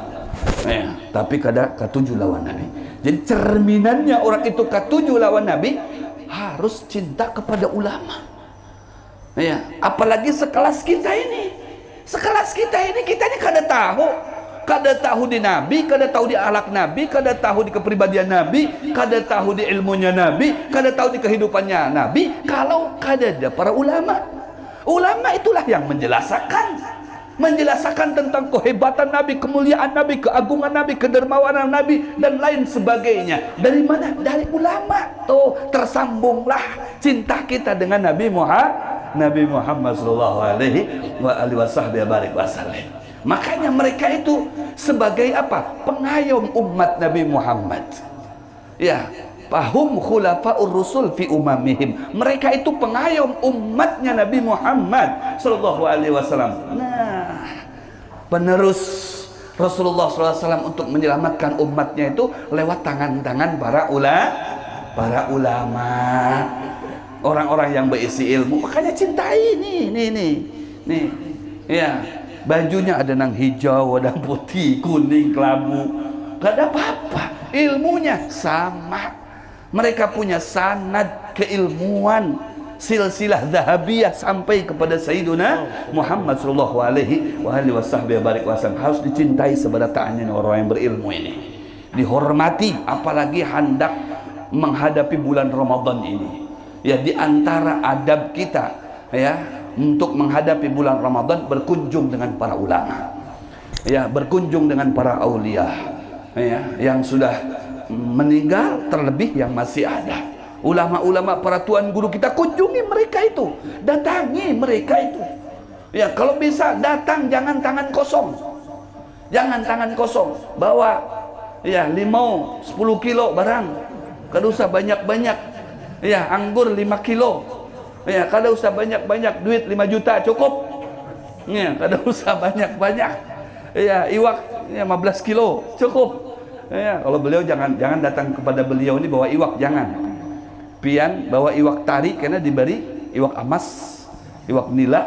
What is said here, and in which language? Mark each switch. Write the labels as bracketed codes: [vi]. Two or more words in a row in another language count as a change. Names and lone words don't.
[id] Ya, tapi kada ketujuh lawan Nabi. Jadi cerminannya orang itu ketujuh lawan Nabi harus cinta kepada ulama. Ya, apalagi sekelas kita ini. Sekelas kita ini kada tahu di Nabi, kada tahu di akhlak Nabi, kada tahu di kepribadian Nabi, kada tahu di ilmunya Nabi, kada tahu di kehidupannya Nabi, kalau kada ada para ulama. Ulama itulah yang menjelaskan tentang kehebatan Nabi, kemuliaan Nabi, keagungan Nabi, kedermawanan Nabi, dan lain sebagainya. Dari mana? Dari ulama. Tuh, tersambunglah cinta kita dengan Nabi Muhammad [ar] sallallahu alaihi wasallam. [id] Makanya mereka itu sebagai apa? Pengayom umat Nabi Muhammad. Ya, [ar] fahum khulafaur rusul fi umamihim. [id] Mereka itu pengayom umatnya Nabi Muhammad [ar] sallallahu alaihi wasallam. [id] Nah, penerus Rasulullah SAW untuk menyelamatkan umatnya itu lewat tangan-tangan para ulama, orang-orang yang berisi ilmu. Makanya cintai nih. Ya, bajunya ada nang hijau, ada putih, kuning, kelabu, gak ada apa-apa. Ilmunya sama. Mereka punya sanad keilmuan, silsilah zahabiyah sampai kepada Sayyiduna Muhammad [ar] sallallahu alaihi wasallam. [id] Harus dicintai seberat-beratnya orang yang berilmu ini, dihormati, apalagi hendak menghadapi bulan Ramadan ini. Ya, di antara adab kita ya untuk menghadapi bulan Ramadan, berkunjung dengan para ulama. Ya, berkunjung dengan para aulia ya, yang sudah meninggal, terlebih yang masih ada. Ulama-ulama, para tuan guru kita, kunjungi mereka itu, datangi mereka itu. Ya, kalau bisa datang jangan tangan kosong. Jangan tangan kosong. Bawa ya limau 10 kilo barang. [bjn] Kada usah banyak-banyak. [id] Ya, anggur 5 kilo. Ya, [bjn] kada usah banyak-banyak, duit 5 juta cukup. Ya, kada usah banyak-banyak. [id] Ya, iwak ya, 15 kilo cukup. Ya, kalau beliau jangan datang kepada beliau ini bawa iwak, jangan. [bjn] Pian bawa iwak tari karena diberi iwak emas, iwak nila.